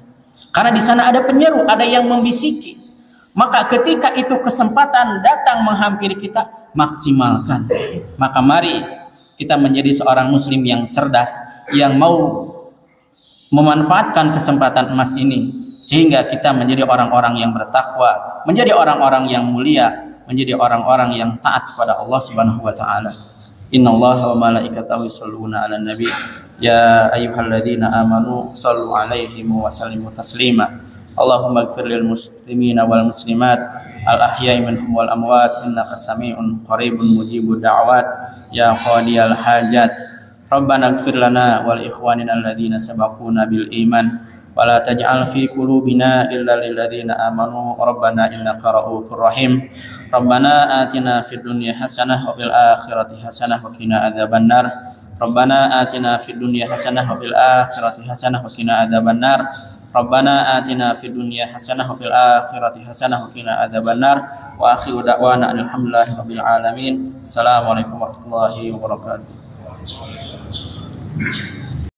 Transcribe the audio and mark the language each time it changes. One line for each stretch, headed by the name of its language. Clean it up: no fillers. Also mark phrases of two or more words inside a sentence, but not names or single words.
Indonesian: Karena di sana ada penyeru, ada yang membisiki. Maka ketika itu kesempatan datang menghampiri kita, maksimalkan. Maka mari kita menjadi seorang muslim yang cerdas, yang mau memanfaatkan kesempatan emas ini, sehingga kita menjadi orang-orang yang bertakwa, menjadi orang-orang yang mulia, menjadi orang-orang yang taat kepada Allah
Arabic: سبحانه وتعالى. إن الله وملائكته يصلون على النبي يا أيها الذين آمنوا صلوا عليه وسلموا تسليما. اللهم اغفر للمسلمين والمسلمات الأحياء منهم والأموات إنك سميع قريب مجيب الدعوات يا قاضي الحاجات. ربنا اغفر لنا ولإخواننا الذين سبقونا بالإيمان ولا تجعل في قلوبنا غلا للذين آمنوا ربنا إنك رءوف رحيم. ربنا آتنا في الدنيا حسنة وفي الآخرة حسنة وقنا عذاب النار. ربنا آتنا في الدنيا حسنة وفي الآخرة حسنة وقنا عذاب النار. ربنا آتنا في الدنيا حسنة وفي الآخرة حسنة وقنا عذاب النار. وآخر دعوانا الحمد لله رب العالمين. السلام عليكم ورحمة الله وبركاته.